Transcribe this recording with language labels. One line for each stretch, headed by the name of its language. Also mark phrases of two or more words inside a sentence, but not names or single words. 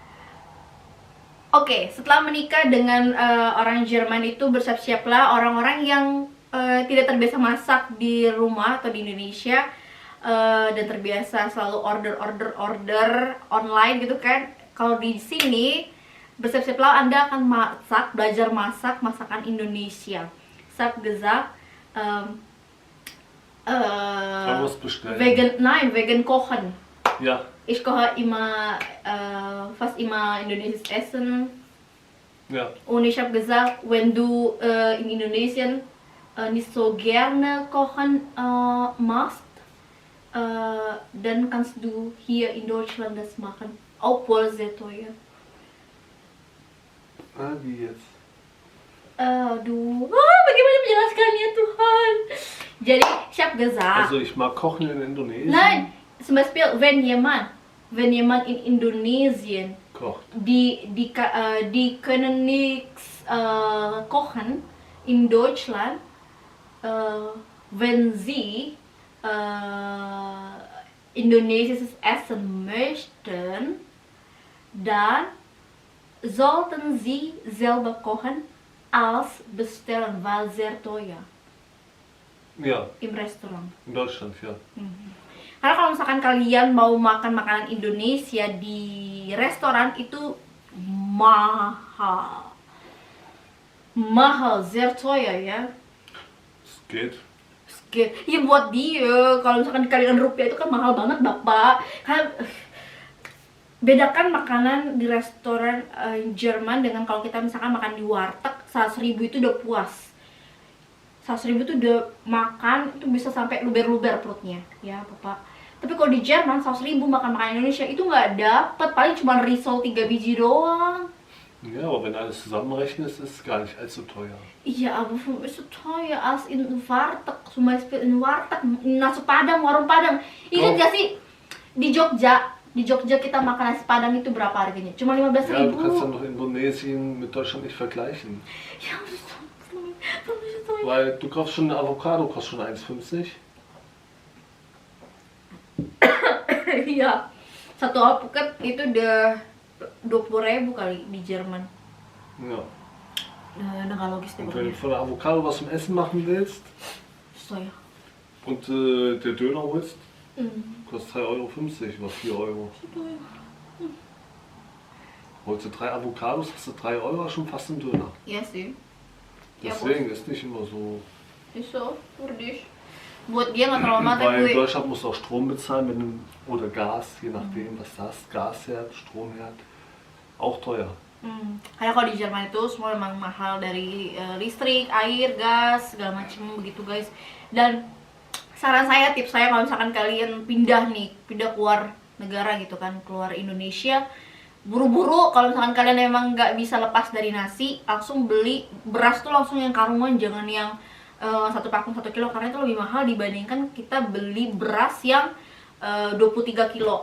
Indonesian: Oke, setelah menikah dengan orang Jerman itu bersiap-siaplah orang-orang yang tidak terbiasa masak di rumah atau di Indonesia, dan terbiasa selalu
English: order online
Indonesian: gitu kan. Kalau di sini bersiap-siaplah Anda akan belajar masak masakan Indonesia.
German: Ich habe gesagt, vegan kochen. Ja. Ich koche immer, fast immer indonesisches Essen. Ja. Und ich habe gesagt, wenn du in Indonesien nicht so gerne kochen machst, dann kannst du hier in Deutschland das machen, obwohl sehr teuer. Wie jetzt?
Indonesian: Bagaimana menjelaskannya Tuhan? Jadi,
German: ich habe gesagt. Also ich mag kochen in Indonesien. Nein, zum Beispiel, wenn jemand in Indonesien Kocht. die können nichts kochen in Deutschland, wenn sie indonesisches Essen möchten, dann sollten sie selber kochen als bestellen, weil sehr teuer Ja, im Restoran. in Deutschland, ja.
Indonesian: Karena kalau misalkan kalian mau makan makanan Indonesia di restoran itu mahal. mahal,
German: sehr teuer ya. Es geht.
Indonesian: Ya buat dia, kalau misalkan dikalikan rupiah itu kan mahal banget bapak. Kan bedakan makanan di restoran Jerman dengan kalau kita misalkan makan di warteg, 100.000 itu udah puas. 100.000 itu udah makan itu bisa sampai luber-luber perutnya, ya bapak. Tapi kalau di Jerman 100.000 makan makanan Indonesia itu nggak dapet, paling cuma risol 3 biji doang.
German: Ja, aber wenn alles zusammenrechnest, ist es gar nicht allzu teuer. Iya, aber ist so teuer als in Warteg, zum Beispiel in Warteg,
Indonesian: nasi Padang, warung Padang. Ingat Oh. gak sih di Jogja kita makan nasi Padang itu berapa harganya? Cuma 15.000.
German: Ja, du kannst dann doch Indonesien mit Deutschland nicht vergleichen.
Indonesian: Ya, ampun.
German: Weil du kaufst schon eine Avocado, kostet schon 1,50.
Indonesian: Iya, satu alpukat itu udah 20.000 kali di Jerman.
German: Ja.
Indonesian: Udah nggak logis deh
German: Und wenn du
Indonesian: pokoknya.
German: von der Avocado was zum Essen machen willst
Indonesian: So ya.
German: und der Döner holst, Hmm. kostet 3,50 Euro oder 4 Euro. Holst du 3 Avocados, hast du 3 Euro schon fast einen Döner.
Indonesian: Iya sih. Ya,
German: Deswegen ist nicht immer so. Iso, Kurdish.
Indonesian: Buat dia nggak terlalu mata
German: Weil in
Indonesian: gue.
German: Deutschland musst du auch Strom bezahlen wenn du, oder Gas, je nachdem was du hast. Gasherd, Stromherd, auch teuer.
Indonesian: Karena kalau di Jerman itu semua memang mahal dari listrik, air, gas, segala macam begitu guys. Dan saran saya, tips saya kalau misalkan kalian pindah keluar negara gitu kan, keluar Indonesia, buru-buru kalau misalkan kalian emang nggak bisa lepas dari nasi, langsung beli beras tuh langsung yang karungan, jangan yang 1 pakum 1 kilo, karena itu lebih mahal dibandingkan kita beli beras yang 23 kilo.